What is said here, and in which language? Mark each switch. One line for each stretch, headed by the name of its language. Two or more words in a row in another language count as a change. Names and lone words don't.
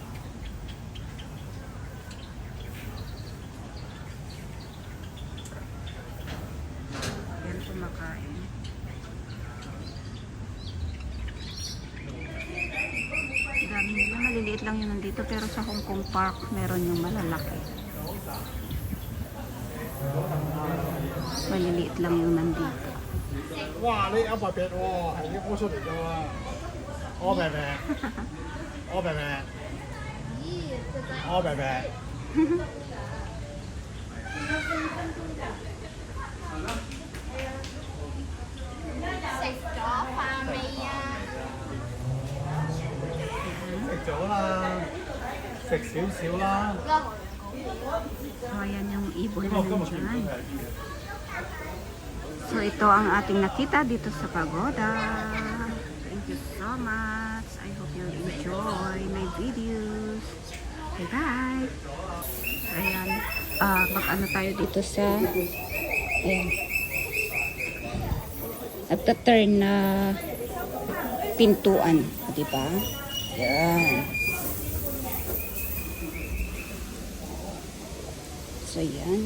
Filipino: Yan kumakain. Dami nila, maliliit lang yun nandito pero sa Hong Kong Park meron yung malalaki. Maliliit lang yung nandito.
Cantonese: Wow,你有特別喎，係啲魔術嚟㗎喎。我明明，我明明，我明明。食咗飯未啊？食咗啦，食少少啦。
Filipino: So, ayan yung ibon na nandyan. So ito ang ating nakita dito sa pagoda.
English: Thank you so much. I hope you enjoy my videos. Bye bye.
Filipino: Ayan. Mag-ano tayo dito sa ayan. Nagta-turn na pintuan. Diba? Ayan. So yan.